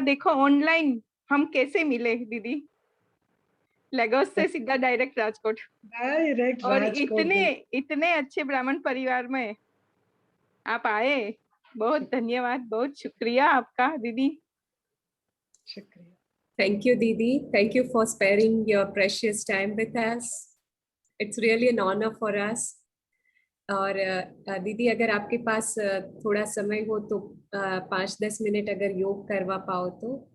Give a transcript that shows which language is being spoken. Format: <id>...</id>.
<hi>देखो ऑनलाइन हम कैसे मिले दीदी, लेगोस से सीधा डायरेक्ट राजकोट, डायरेक्ट और राजकोट। इतने इतने अच्छे ब्राह्मण परिवार में आप आए। बहुत धन्यवाद, बहुत शुक्रिया आपका दीदी। शुक्रिया।</hi> <en>Thank you, Didi. Thank you for sparing your precious time with us. It's really an honor for us.</en> <hi>और दीदी अगर आपके पास थोड़ा समय हो तो 5-10 मिनट अगर योग करवा पाओ तो।</hi>